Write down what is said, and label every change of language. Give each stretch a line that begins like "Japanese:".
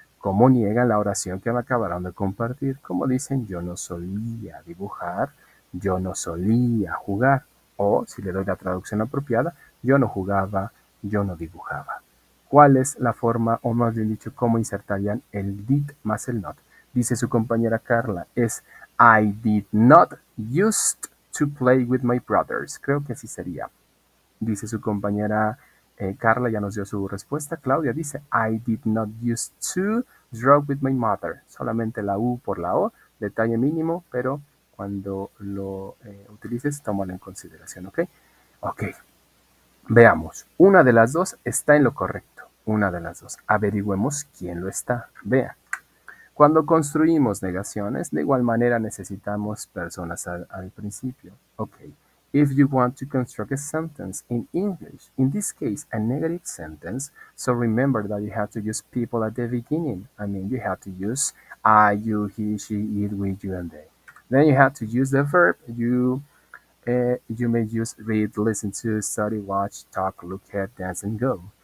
Spanish: ¿Cómo niegan la oración que me acabaron de compartir? Como dicen, yo no solía dibujar, yo no solía jugar. O, si le doy la traducción apropiada, yo no jugaba, yo no dibujaba. ¿Cuál es la forma, o más bien dicho, cómo insertarían el did más el not? Dice su compañera Carla, es
English: I did not used to play with my brothers.
Spanish: Creo que así sería. Dice su compañera Carla, ya nos dio su respuesta.
English: Claudia dice, I did not used to draw with my mother.
Spanish: Solamente la U por la O, detalle mínimo, pero cuando lo utilices, tómalo en consideración, ¿ok? Ok, veamos. Una de las dos está en lo correcto. Una de las dos. Averigüemos quién lo está. Vea. Cuando construimos negaciones, de igual manera necesitamos personas al principio.
English: Okay. If you want to construct a sentence in English, in this case, a negative sentence, so remember that you have to use people at the beginning. I mean, you have to use I, you, he, she, it, we, you, and they. Then you have to use the verb. You may use read, listen to, study, watch, talk, look at, dance, and go.